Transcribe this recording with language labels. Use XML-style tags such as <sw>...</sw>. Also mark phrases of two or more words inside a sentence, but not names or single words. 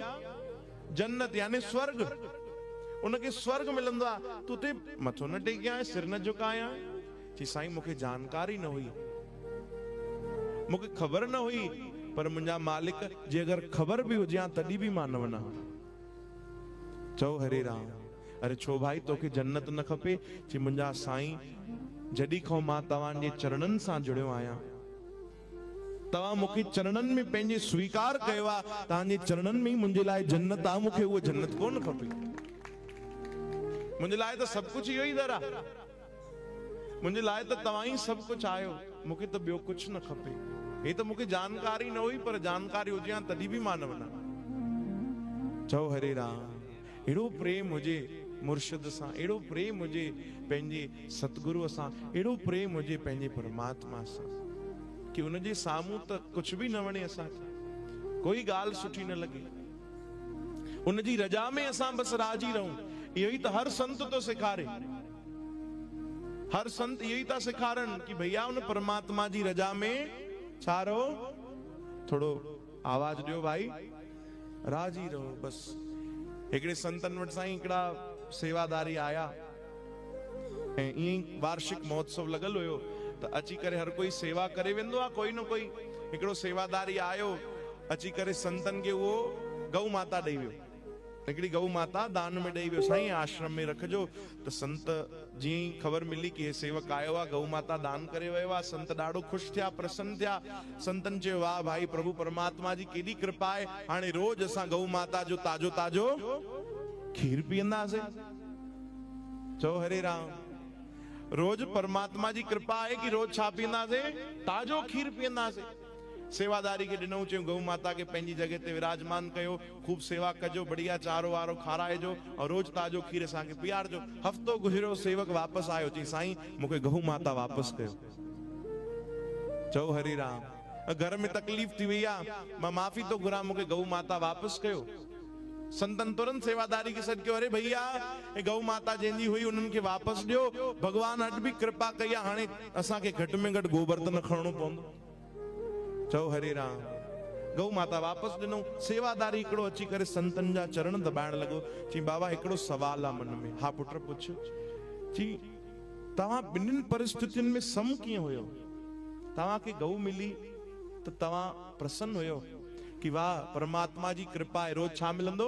<sd>जन्नत यानी स्वर्ग। उनखे स्वर्ग मिलंदो आहे। तू ते मथो न टेकिया आहे,</sd> <hi>सिर न झुकाया।</hi> <sd>चई साईं मूंखे जानकारी न हुई, मूंखे ख़बर न हुई, पर मुंहिंजा मालिक जे अगरि ख़बर बि हुजे तॾहिं बि मां न वञा। चओ हरे राम। अरे छो भाई तोखे जन्नत न खपे? चई मुंहिंजा साईं जॾहिं खां मां तव्हांजे चरणनि सां जुड़ियो आहियां, तव्हां मूंखे चरणनि में पंहिंजे स्वीकार कयो आहे, तव्हांजे चरणनि में ई मुंहिंजे लाइ जन्नत आहे, मूंखे उहा जन्नत कोन खपे। मुंहिंजे लाइ त सभु कुझु इहो ई दर आहे, मुंहिंजे लाइ त तव्हां ई सभु कुझु आहियो, मूंखे त ॿियो कुझु न खपे। हे त मूंखे जानकारी न हुई, पर जानकारी हुजे हा तॾहिं बि मां न वञा। चओ हरे राम। अहिड़ो प्रेम हुजे मुर्शिद सां, अहिड़ो प्रेम हुजे पंहिंजे सतगुरुअ सां, अहिड़ो प्रेम हुजे पंहिंजे परमात्मा सां कि उनजे साम्हूं त कुझु बि न वणे, असांखे कोई ॻाल्हि सुठी न लॻे, उनजी रजा में असां बसि राजी रहूं। इहो ई त हर संत तो सेखारे, हर संत इहो ई था सेखारनि कि भैया उन परमात्मा जी रजा में छा रहो, थोड़ो आवाज ॾियो भाई, राजी रहो बस। हिकिड़े संतन वटि साईं हिकिड़ा सेवादारी आया ऐं ईअं वार्षिक महोत्सव लॻल हुयो त अची करे हर कोई सेवा करे वेंदो आहे, कोई न कोई। हिकिड़ो सेवादारी आयो, अची करे संतन खे उहो गऊ माता ॾेई वियो, हिकिड़ी गऊ माता दान में ॾेई वियो, साईं आश्रम में रखजो। त संत जीअं ई ख़बर मिली कि हे सेवक आयो आहे, गऊ माता दान करे वियो आहे, संत ॾाढो ख़ुशि थिया, प्रसन्न थिया। संतन चयो वाह भाई, प्रभु परमात्मा जी केॾी कृपा आहे, हाणे रोज असां गऊ माता जो ताजो ताजो खीर पीअंदासीं। चओ हरे राम। रोज परमात्मा जी कृपा आहे कि रोज छा पीअंदासीं? ताजो खीर पीअंदासीं। सेवादारी के ॾिनऊं, चयूं गऊ माता के पंहिंजी जगह ते विराजमान कयो, खूब सेवा कजो, बढ़िया चारो वारो खाराइजो और रोज ताजो खीर असांखे पीआरजो। हफ़्तो गुज़रियो, सेवक वापस आयो, चई साईं मूंखे गऊ माता वापस कयो। चओ हरे राम। घर में तकलीफ़ थी वई आहे, मां माफ़ी तो घुरां, मूंखे गऊ माता वापस कयो। संतन तुरंत सेवादारी के सॾ कयो, अरे भैया हे गऊ माता जंहिंजी हुई उन्हनि खे वापस ॾियो, भगवान अॼु बि कृपा कई आहे, हाणे असांखे घटि में घटि गोबर त न खणणो पवंदो। चओ हरे राम। गऊ माता वापस ॾिनऊं। सेवादारी हिकिड़ो अची करे संतन जा चरण दॿाइण लॻो, चई बाबा हिकिड़ो सवाल आहे मन में। हा पुट पुछ। चई तव्हां ॿिन्हिनि परिस्थितियुनि में सम कीअं हुयो? तव्हांखे गऊ मिली त तव्हां प्रसन्न हुयो कि वाह परमात्मा जी कृपा आहे, रोज छा मिलंदो?</sd>